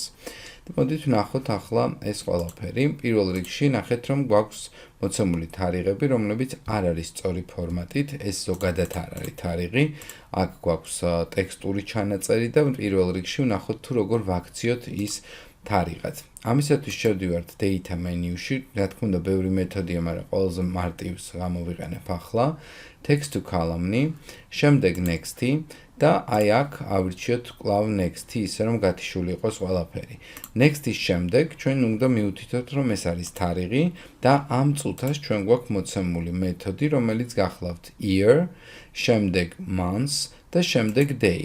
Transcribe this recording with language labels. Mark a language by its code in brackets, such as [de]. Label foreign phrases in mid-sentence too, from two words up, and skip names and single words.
[ka] მოდით ვნახოთ ახლა ეს ყველაფერი. პირველ რიგში ნახეთ რომ გვაქვს მოცემული თარიღები, რომლებიც არ არის სწორი ფორმატით, ეს ზოგადად არ არის თარიღი. აქ გვაქვს ტექსტური ჩანაწერი და პირველ რიგში ვნახოთ თუ როგორ ვაქციოთ ის თარიღად. ამისათვის შევდივართ [en] data menu-ში, [ka] რა თქმა უნდა, ბევრი მეთოდია, მაგრამ ყველაზე მარტივს გამოვიყენებ ახლა. [en] Text to column-ი, [ka] შემდეგ next-ი და აი აქ ავირჩიოთ კვლავ next-ი, ისე რომ გათიშული იყოს ყველაფერი. Next-ის შემდეგ ჩვენ უნდა მივუთითოთ, რომ ეს არის თარიღი და ამ წუთას ჩვენ გვაქვს მოცემული მეთოდი, რომელიც გახლავთ year, შემდეგ months და შემდეგ day.